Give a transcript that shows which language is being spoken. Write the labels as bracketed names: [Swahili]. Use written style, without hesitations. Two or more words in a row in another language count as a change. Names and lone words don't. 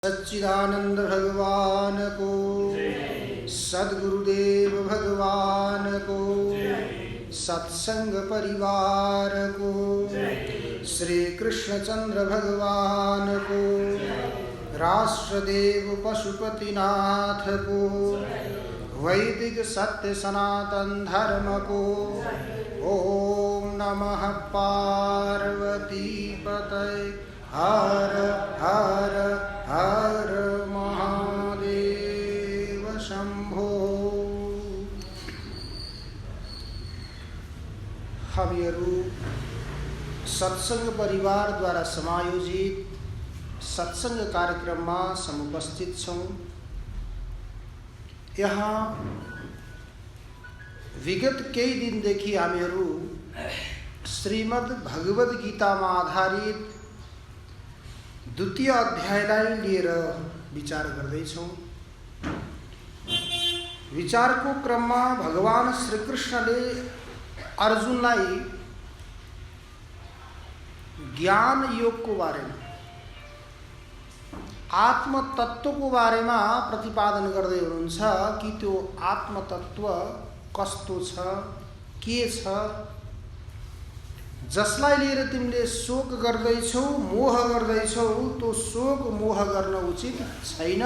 [Nepali] सच्चिदानंद भगवान को, सद्गुरुदेव भगवान को, सत्संग परिवार को, श्री कृष्णचंद्र भगवान को, राष्ट्रदेव पशुपतिनाथ को, वैदिक सत्य सनातन धर्म को। [Sanskrit] ओम नमः पार्वती पतये हर हर हर महादेव शंभो। [Nepali] हामीहरू सत्संग परिवार द्वारा समायोजित सत्संग कार्यक्रम में समुपस्थित छौं। यहाँ विगत केही दिनदेखि हामीहरू श्रीमद् भगवद गीता में आधारित द्वितीय अध्यायलाई लिएर विचार गर्दैछौं। विचारको क्रममा भगवान श्री कृष्णले अर्जुनलाई ज्ञान योगको बारेमा, आत्मतत्वको बारेमा प्रतिपादन गर्दै हुनुहुन्छ कि त्यो आत्मतत्व कस्तो छ, के छ, जसलाई लिएर तिमीले शोक गर्दैछौ, मोह गर्दैछौ, त्यो शोक मोह गर्न उचित छैन।